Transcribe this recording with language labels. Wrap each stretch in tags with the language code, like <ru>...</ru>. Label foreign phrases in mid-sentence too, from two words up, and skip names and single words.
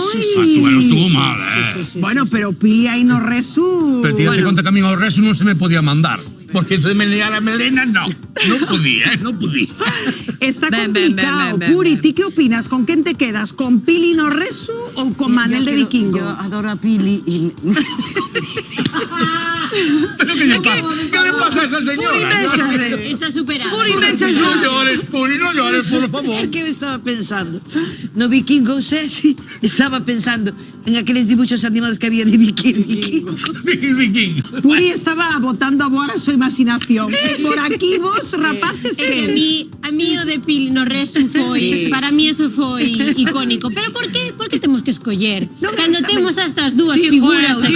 <es>Bueno, estuvo mal,</es> <gl>Bueno, pero Pili aí no Resu... Pero tírate conta que a min ao resto non se me podía mandar. Porque eso de menear a melena, non podía. Está Ben, complicado. ben. Puri, ti que opinas? Con quen te quedas? Con Pili no Resu ou con Manel de Vikingo?</gl> <es>Yo adoro a Pili y... Pero que le pasa a esa señora? Está superado. No llores, por favor. ¿Qué me estaba pensando? No Vikingo Sexy,</es> <gl>estaba pensando en aqueles dibuixos animados que había de Vikingo. Puri estaba botando a voar a súa imaginación. Por aquí vos, rapaces, É que a mí o de Pili no Resu foi, para mí eso foi icónico. Pero por que temos que escoller? Cando temos a estas dúas figuras aquí.</gl>